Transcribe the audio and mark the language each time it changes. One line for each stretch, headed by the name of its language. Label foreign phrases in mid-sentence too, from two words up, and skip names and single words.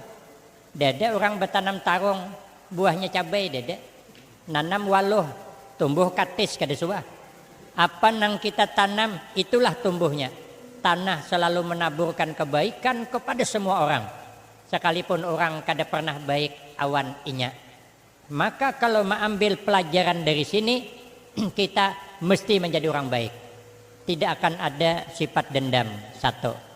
Banjar: Dada orang bertanam tarung buahnya cabai dada. Nanam waluh tumbuh katis kada suah. Apa nang kita tanam itulah tumbuhnya.
Indonesian: Tanah selalu menaburkan kebaikan kepada semua orang.
Banjar: Sekalipun orang kada pernah baik awan inya.
Indonesian: Maka kalau mengambil pelajaran dari sini, kita mesti menjadi orang baik. Tidak akan ada sifat dendam. Satu.